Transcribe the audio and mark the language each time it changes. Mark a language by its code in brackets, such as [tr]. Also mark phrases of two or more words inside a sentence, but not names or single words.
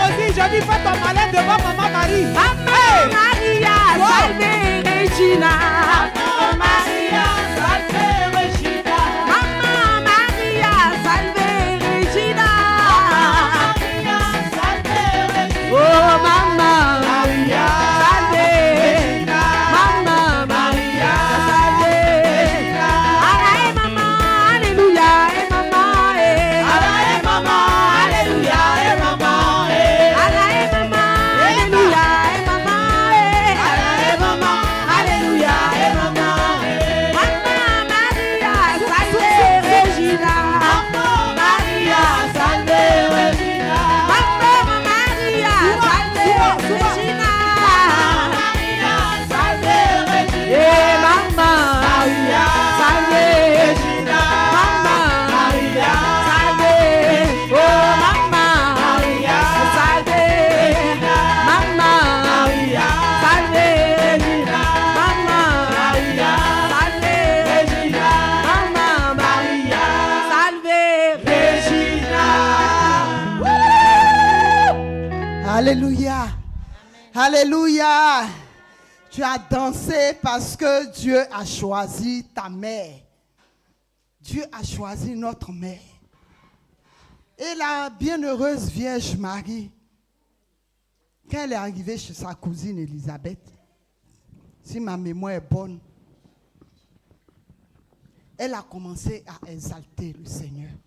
[fr] je dis fais ton malin devant Maman Marie. Maman Hey! [la] Maria, salve Regina. Maman Maria, salve Regina. Maman Maria, salve Regina. Maria, salve Regina. [fr] Oh Maman [la] Maria, salve Regina. Maman Maria, salve. [fr] Alae Maman, Alléluia, et Maman, Alae Maman, Alléluia, et Maman, Alae Maman, Alléluia, et Maman, Alae Maman, Alléluia, et Maman, [la] Maman Maria, salve Regina. Maman Maria, salve Regina. Maman Maria, salve Regina. Maria, salve Regina. [fr] Eh Maman [la] Maria, salve Regina. [fr] Maman [la] Maria, salve. Oh Maman Maria, salve. Maman Maria, salve. Regina. [fr] Maman [la] Maria, salve. Regina. [fr] Maman [la] Maria, salve. Regina. Alléluia. Alléluia. [fr] Tu as dansé parce que Dieu a choisi ta mère. Dieu a choisi notre mère. Et la bienheureuse Vierge Marie, quand elle est arrivée chez sa cousine Élisabeth, si ma mémoire est bonne, elle a commencé à exalter le Seigneur.